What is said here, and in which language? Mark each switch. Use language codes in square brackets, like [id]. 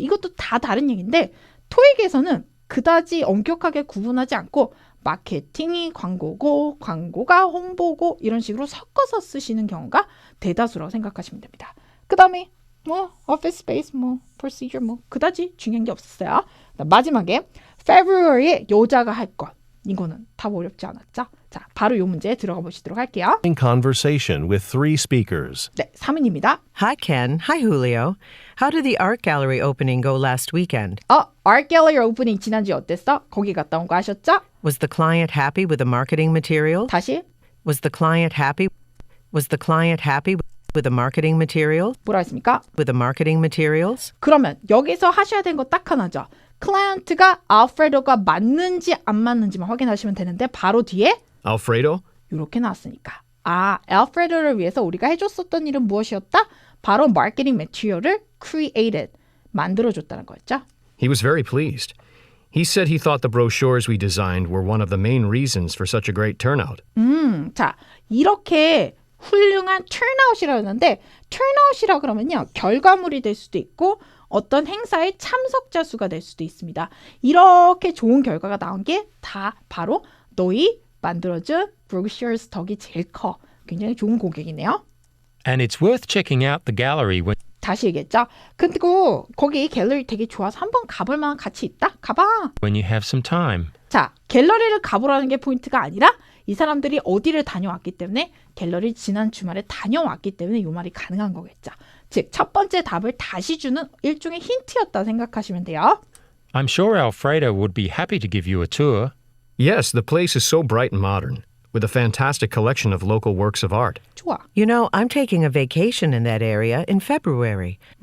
[ko] 이것도 다 다른 얘기인데 토익에서는 그다지 엄격하게 구분하지 않고 마케팅이 광고고 광고가 홍보고 이런 식으로 섞어서 쓰시는 경우가 대다수라고 생각하시면 됩니다. 그 다음에 뭐 office space, 뭐 procedure, 뭐 그다지 중요한 게 없었어요. 마지막에 February에 여자가 할 것. 이거는 답 어렵지 않았죠? 자, 바로 이 문제 들어가 보시도록 할게요. [en] In conversation with 3 speakers. [ko] 네, 3인입니다. [en] Hi, Ken. Hi, Julio. How did the art gallery opening go last weekend? [ko] Art Gallery 오프닝 지난주에 어땠어? 거기 갔다 온 거 아셨죠? [en] Was the client happy with the marketing materials? [ko] 다시 [en] Was the client happy with the marketing materials? [ko] 뭐라 했습니까? [en] With the marketing materials? [ko] 그러면 여기서 하셔야 되는 거 딱 하나죠. 클라이언트가 알프레도가 맞는지 안 맞는지만 확인하시면 되는데 바로 뒤에 [en] Alfredo? [ko] 이렇게 나왔으니까 알프레도를 위해서 우리가 해줬었던 일은 무엇이었다? 바로 마케팅 매티리얼을 created, 만들어줬다는 거였죠. [en] He was very pleased. He said he thought the brochures we designed were one of the main reasons for such a great turnout. [ko] 자, 이렇게 훌륭한 turnout이라고 하는데 turnout이라 그러면요. 결과물이 될 수도 있고 어떤 행사의 참석자 수가 될 수도 있습니다. 이렇게 좋은 결과가 나온 게 다 바로 너희 만들어준 brochures 덕이 제일 커. 굉장히 좋은 고객이네요. [en] And it's worth checking out the gallery when [ko] 다시 얘기했죠. 그리고 거기 갤러리 되게 좋아서 한번 가볼 만한 가치 있다? 가봐. [en] you have some time. [ko] 자, 갤러리를 가보라는 게 포인트가 아니라 이 사람들이 어디를 다녀왔기 때문에 갤러리 지난 주말에 다녀왔기 때문에 이 말이 가능한 거겠죠. 즉, 첫 번째 답을 다시 주는 일종의 힌트였다 생각하시면 돼요. [en] I'm sure Alfredo would be happy to give you a tour. Yes, the place is so bright and modern, with a fantastic collection of local works of art. [ko] 좋아. [en] You know, I'm taking a vacation in that area in February.